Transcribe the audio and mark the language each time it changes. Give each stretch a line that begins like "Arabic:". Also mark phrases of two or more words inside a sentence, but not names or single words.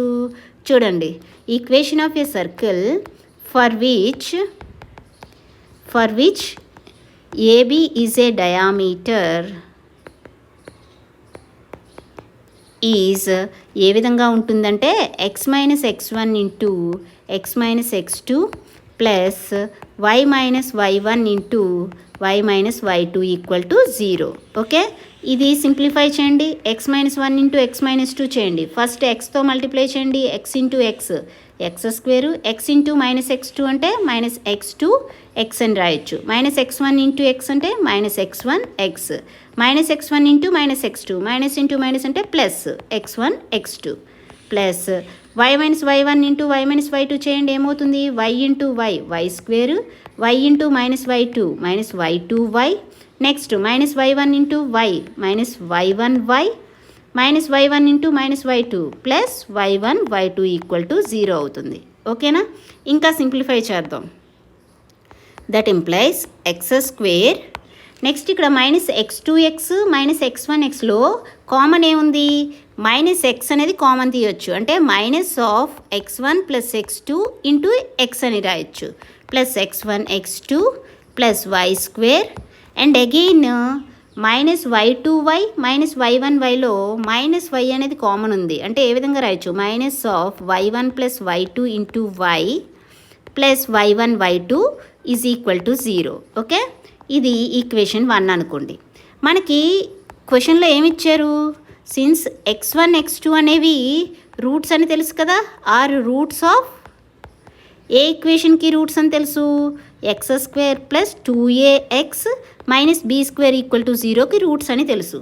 English: చూడండి, equation of a circle for which AB is a diameter is
Telugu: ఏ విధంగా ఉంటుందంటే
English: x - x1 into x - x2 plus y - y1 into y - y2 = 0.
Telugu: ఓకే, ఇది సింప్లిఫై చేయండి. x - 1 ఇంటూ x - 2 చేయండి. ఫస్ట్ xతో మల్టిప్లై చేయండి. x ఇంటూ x² x ఇంటూ -x2 అంటే -x2 x అని రాయొచ్చు. -x1 ఇంటూ x అంటే -x1 x. -x1 ఇంటూ -x2
English: minus into minus
Telugu: అంటే ప్లస్ x1 x2 ప్లస్ y - y1 ఇంటూ y - y2 చేయండి. ఏమవుతుంది? y ఇంటూ y² y ఇంటూ -y2 -y2y. నెక్స్ట్ -y1 ఇంటూ y -y1y -y1 ఇంటూ -y2 ప్లస్ y1 y2 = 0 అవుతుంది. ఓకేనా? ఇంకా సింప్లిఫై చేద్దాం.
English: that implies
Telugu: x². నెక్స్ట్ ఇక్కడ -x2x -x1xలో కామన్ ఏముంది? -x అనేది కామన్ తీయొచ్చు. అంటే -(x1 + x2) ఇంటూ x అని రాయొచ్చు. ప్లస్ x1 x2 ప్లస్ y²
English: and again
Telugu: -y2y -y1yలో -y అనేది కామన్ ఉంది. అంటే ఏ విధంగా రాయొచ్చు? -(y1 + y2) ఇంటూ y ప్లస్ y1 y2 = 0. ఓకే, ఇది ఈక్వేషన్ 1 అనుకోండి. మనకి క్వశ్చన్లో ఏమిచ్చారు? సిన్స్ x1 x2 అనేవి రూట్స్ అని తెలుసు కదా,
English: or roots of a
Telugu: ఈక్వేషన్కి రూట్స్ అని తెలుసు. x² + 2ax - b² = 0కి రూట్స్ అని తెలుసు.